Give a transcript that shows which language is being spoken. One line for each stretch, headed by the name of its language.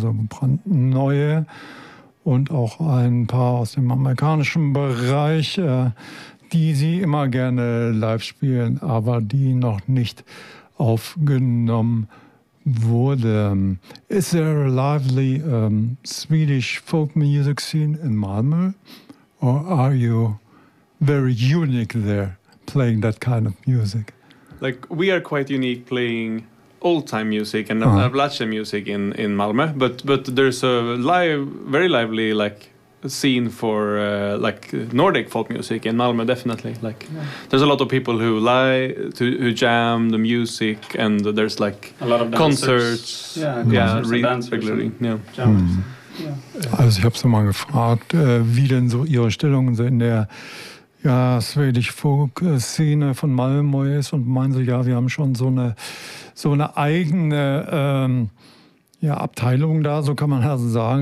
German: Also brandneue und auch ein paar aus dem amerikanischen Bereich. Die sie immer gerne live spielen, aber die noch nicht aufgenommen wurde.
English: Is there a lively Swedish folk music scene in Malmö? Or are you very unique there, playing that kind of music? Like, we are quite unique playing old-time music and Appalachian music in Malmö, but there's a very lively, like, scene for like Nordic folk music in Malmö, definitely. Like, there's a lot of people who jam the music, and there's like a lot of concerts.
German: Also ich habe es mal gefragt, wie denn so ihre Stellung so in der schwedisch Folk Szene von Malmö ist, und meinen sie, ja, wir haben schon so eine eigene Abteilung da, so kann man also sagen.